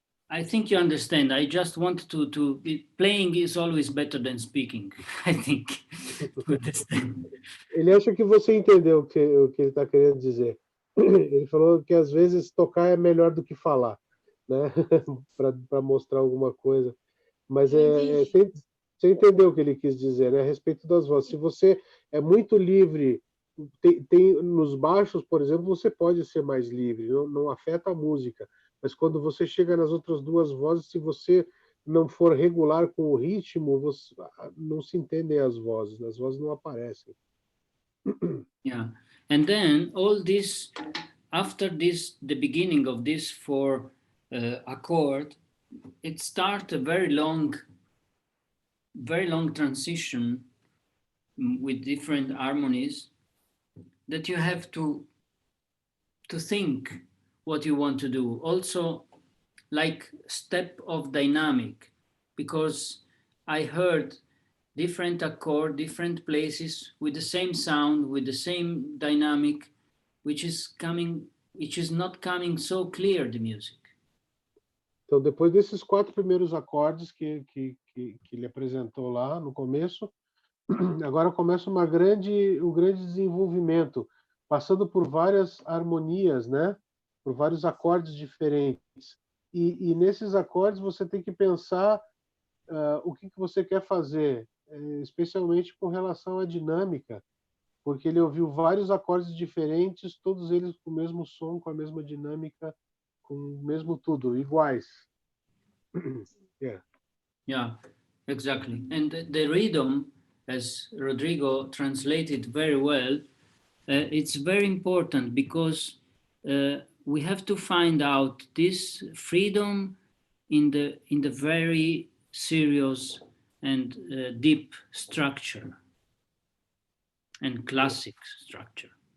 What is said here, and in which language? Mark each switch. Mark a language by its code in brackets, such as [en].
[en] I think you understand. I just want to playing is always better than speaking. I think. To understand. [pt] Ele acha que você entendeu o que ele está querendo dizer. Ele falou que às vezes tocar é melhor do que falar, né? Para mostrar alguma coisa. Mas você entendeu o que ele quis dizer, né? A respeito das vozes. Se você é muito livre, tem nos baixos, por exemplo, você pode ser mais livre, não afeta a música. Mas quando você chega nas outras duas vozes, se você não for regular com o ritmo, não se entendem as vozes não aparecem. [en] Yeah, and then all this, after this, the beginning of this four accord, it starts a very long transition with different harmonies that you have to think what you want to do. Also, like step of dynamic, because I heard different accord, different places with the same sound, with the same dynamic, which is not coming so clear, the music. [pt] Então, depois desses 4 primeiros acordes que ele apresentou lá no começo, agora começa um grande desenvolvimento, passando por várias harmonias, né? Por vários acordes diferentes. E nesses acordes você tem que pensar o que você quer fazer, especialmente com relação à dinâmica, porque ele ouviu vários acordes diferentes, todos eles com o mesmo som, com a mesma dinâmica, com o mesmo tudo, iguais. [en] Yeah, exactly. And the rhythm, as Rodrigo translated very well, it's very important because we have to find out this freedom in the very serious and deep structure and classic structure.